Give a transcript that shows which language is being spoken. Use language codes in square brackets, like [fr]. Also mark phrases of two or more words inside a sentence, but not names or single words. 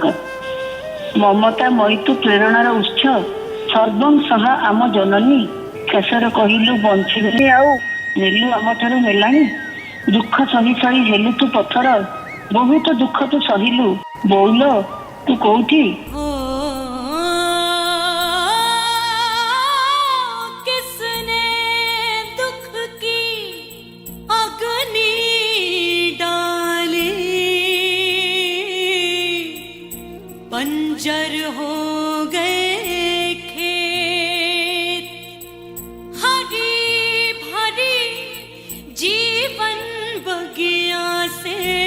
[or] ମମତା ମଇତୁ ପ୍ରେରଣାର ଉତ୍ସ, ସର୍ବଂ ସହ ଆମ ଜନନୀ। ଶେଷରେ କହିଲୁ ବଞ୍ଚିବେନି ଆଉ, ନେଲୁ ଆମଠାରୁ ନେଲାଣି। ଦୁଃଖ ସହି ସହି ହେଲୁ ତୁ ପଥର, ବହୁତ ଦୁଃଖ ତୁ ସହିଲୁ। ବୋଉଲୋ ତୁ କୋଉଠି? [hi] बंजर हो गए खेत, हरी भरी जीवन बगिया से